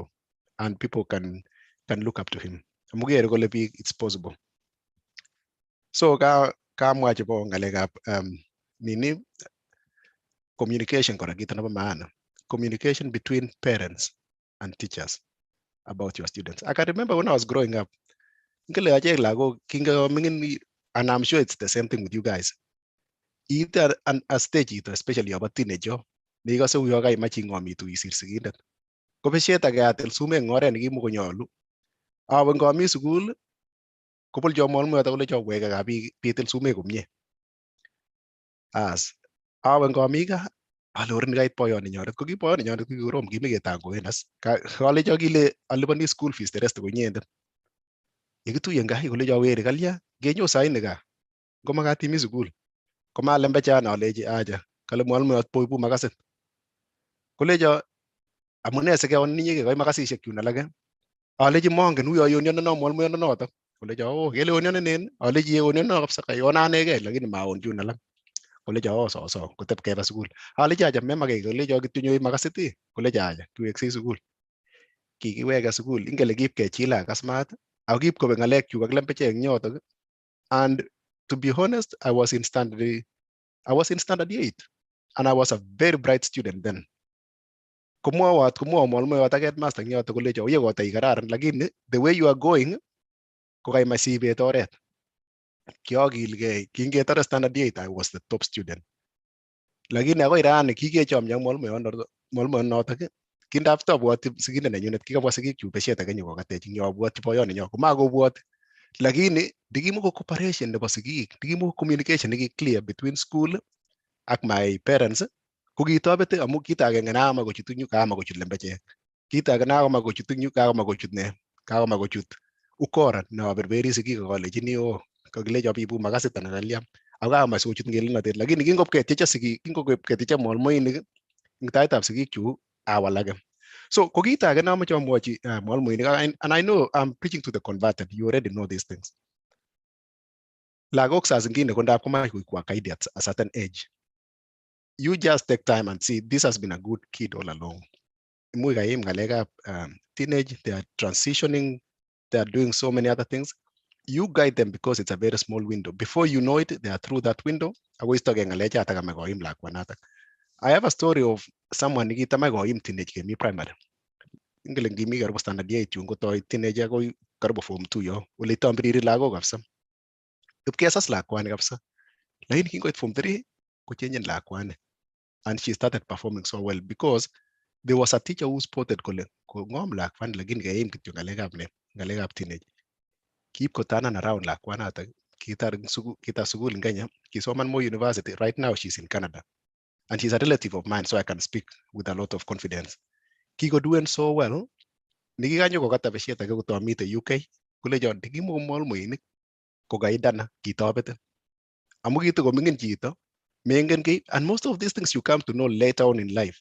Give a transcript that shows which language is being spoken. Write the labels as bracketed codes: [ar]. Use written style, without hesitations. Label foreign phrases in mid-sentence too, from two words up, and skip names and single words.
[en] And people can look up to him. [kln] Amugere kole biik [en] it's possible. [kln] So kamwa chebo ngalekab communication kora kito nebo maana. [en] Communication between parents and teachers about your students. I can remember when I was growing up, and I'm sure it's the same thing with you guys. Either a stage, especially about teenager, because we are matching on me to [kln] isir sigindet. Ko beshet age atel sume ngore ne kimukonyolu. Awen komi school kopolcho molmoyoto kolecho weke kaa pitil sumek komie. As awe ngomi gaa alorin kait boyoninyonet, ko ki boyoninyonet ko kikorom, kimeketangoen as kalecho kile aliponi [en] school fees the rest [kln] ko inyendet. Yekituye gaa kolecho weri kalya kenyo saini gaa ngomakat imi sukul. Komalembechon alechi acha, kale mwalimoyot boibu makasit. Kolecho amune sikeon ninyi kekoi makasisiek chun alake. Alechi mongen uyo yonyono mwalimoyonoto. Kolecho oh kele yonyonen, alechi yonyono kabisa kayona anegei lakini maon chun alak. Kolecho so kotep keba sukul. Alechi acha memake, kolecho kityo nyoi makasit. Kolecho acha kiweksei sukul. Kikiweke sukul, ingele kipkechila kasmat, ako kipkobek ng'alek chuk ak lembechek eng yotok. [en] And to be honest, I was in standard 8 and I was a very bright student then. [kln] Komwawo mwalimoyot ak headmaster eng yotok kolecho uye kotai kararan lakini [en] the way you are going [kln] ko kaimach sibet oret. Kiagilgei, kingetore [en] standard 8 I was the top student. [kln] Lakini akoi rani kikechomyo ak mwalimoyonotok. Kindap tabwoti sigindet nenyunet, kikabwa sigikchuk beshet ake nyokokatech ing yo, abwoti boyoninyo komakobwoti. Lakini ndikimoko cooperation nebo sigik, ndikimoko communication neki [en] clear between school [kln] ak [en] my parents, [kln] ko kitobet amu kit agenge nakamach kochut ing yu, kakamach kochut lembechek. Kit age nakamach kochut ing yu, kakamach kochut ne? Kakamach kochut ukora naberberi sigik akalechini o kakilecho bibu makasit anan kalya. Ako kakamach kochut ngelelnotet, lakini kingopketyecha sigik, kingopketyecha mwalimoinik ing taitab sigikchuk awalake. So ko kit age namache amwochi mwalimoinik, [en] and I know I'm preaching to the converted, you already know these things. [kln] Lagok [sw] saa zingine [kln] kondap komach kuwa kaidi [en] at a certain age. You just take time and see, this has been a good kid all along. [kln] Imuch kaim ngalekab [en] teenage, they are transitioning, they are doing so many other things. You guide them because it's a very small window. Before you know it, they are through that window. [kln] Ako istoke ngalecha [sw] ata kama [kln] koim lakwanatak. [en] I have a story of someone [kln] nikitamach koim [en] teenage kemi primary. [kln] Ingele ngimi karibu standard 8 yun kotoi teenage akoi karibu form 2 yo. Ole itambiriri lagok kabisa. Ipkesas lakwani kabisa. Lakini kingoit form 3 kochenjen lakwani. [en] And she started performing so well because there was a teacher who spotted [kln] kole ngom lakwani lakini kaim kityo ngalekab [en] teenage. [kln] Keep kotanan around lakwanatak. Kitar sukul in Kenya. Kisoman Moi University. [en] Right now she's in Canada. And she's a relative of mine, so I can speak with a lot of confidence. Kiko doing so well. [kln] Nikikanyo kokata beshet ake kotomite UK. Kulecho ndikimo mwalimoinik kokaidana kitobete. Amu kitu komingin chito mengen ki, [en] and most of these things you come to know later on in life.